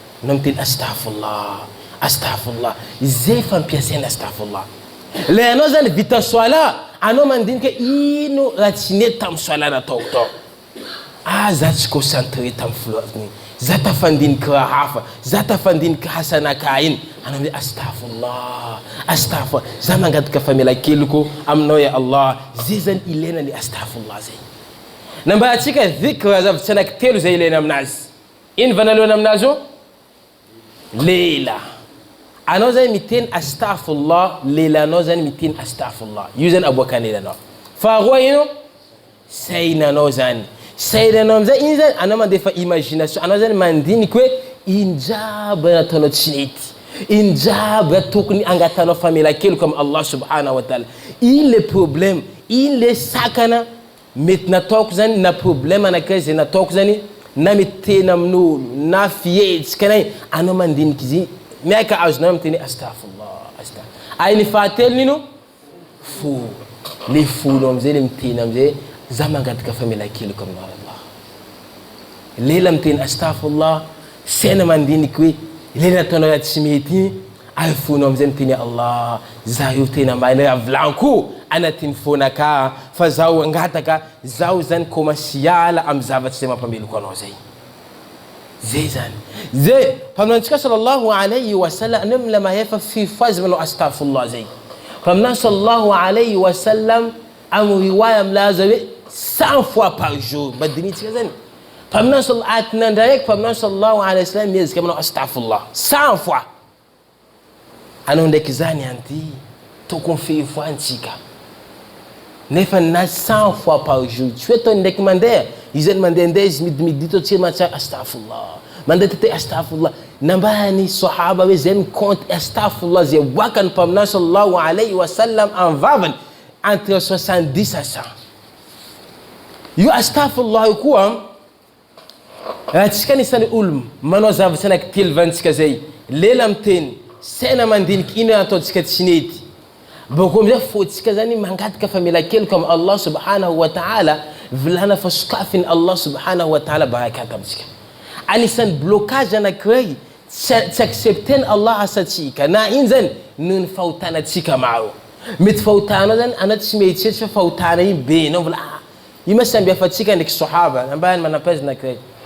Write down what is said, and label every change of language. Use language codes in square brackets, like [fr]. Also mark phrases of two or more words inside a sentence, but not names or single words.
[mg] Anao miteny, [ar] "أستغفر الله، أستغفر الله." [mg] Zay fampiasaina astaghfirullah. Le anao zany vita soala, anao mandiniky ino raha tsy nety tamin'ny soala nataoko tao. Ah, za tsy concentré tamin'ny voalohany. Za tafandiniky raha hafa, za tafandiniky hasanakahy iny. Anao hoe, [ar] "أستغفر الله، أستغفر الله." [mg] Za mangataka famelan-keloko aminao [ar] يا الله. [mg] Zay zany ilaina ny astaghfirullah zay. Nambarantsika dhikra zavatra anaky telo zay ilaina aminazy. Ino vanalohana aminazy io? Lela. Anao zany miteny astaghfirullah, lelanao zany miteny astaghfirullah. Io zany aboakan'ny lelanao. Faharoa ino? Sainanao zany. Sainanao amin'izay, iny zany, anao mandefa imagination. Anao zany mandiniky hoe, "Ino jiaby nataonao tsy nety? Ino jiaby tokony angatanao famelan-keloko amin'ny [ar] الله سبحانه وتعالى? [mg] Ino le problème? Ino le sakana?" mety nataoko zany, na problème anankiray zay nataoko zany, na mety tena amin'olo, na fihetsika nay, anao mandiniky izy, miaka azonao miteny, [ar] "أستغفر الله، أستغفر الله." [mg] Ay, ny fahatelo nino? Fo. Le fonao am'izay, le miteny am'izay, "Za mangataka famelan-keloka aminao, Allah." Lela miteny, "Astaghfirullah," saina mandiniky hoe, le nataonao raha tsy mety iny, ay, fonao am'izay miteny, "Allah, za io tena mahay raha volaniko anatin'ny fonaka, fa zaho angataka, zaho zany kômansy hiala amy zavatry zay mampameloko anao zay." Zay zany. Zay, mpaminantsika [ar] صلى الله عليه وسلم, [mg] anao mila mahefa fifo azy manao astaghfirullah zay. Mpaminany [ar] صلى الله عليه وسلم, [mg] amy riwaya amila aza hoe [fr] cent fois par jour, [mg] mba dinitsika zany. Mpaminany sal-, aty nandray eky, mpaminany [ar] صلى الله عليه وسلم [mg] miezika manao astaghfirullah [fr] cent fois. [mg] Anao ndraiky zany anty, tokony fifo antsika. Nefa na [fr] cent fois par jour, [mg] tsy hoe ataony ndraiky mandeha, izy zany mandehandeha izy midimidi to tsy mahatsara astaghfirullah. Mandeha tete astaghfirullah. Nambany sahaba hoe zay mikompte astaghfirullah zay voakany mpaminany [ar] صلى الله عليه وسلم [mg] amin'ny vavany [fr] entre soixante-dix à cent. [mg] Io astaghfirullah io koa, raha tsika nisany olo manao zavatsy anaky telo vantsika zay, lela miteny, saina mandiniky ino ataontsika tsy nety. Boko amizay fôtsika zany mangataka famelan-keloka amy [ar] الله سبحانه وتعالى, [mg] volana fa sokafiny [ar] الله سبحانه وتعالى [mg] barakata amitsika. Anisan'ny blocage anankiray, tsy, tsy accepteny Allah asatsika. Na ino zany? Noho ny fahotanatsika maro. Mety fahotanao zany, anao tsy mieritreritra fa fahotana iny be, anao mbola, ah, io ma samby hafa antsika ndraiky sahaba, nambany manam-pahaizana anankiray.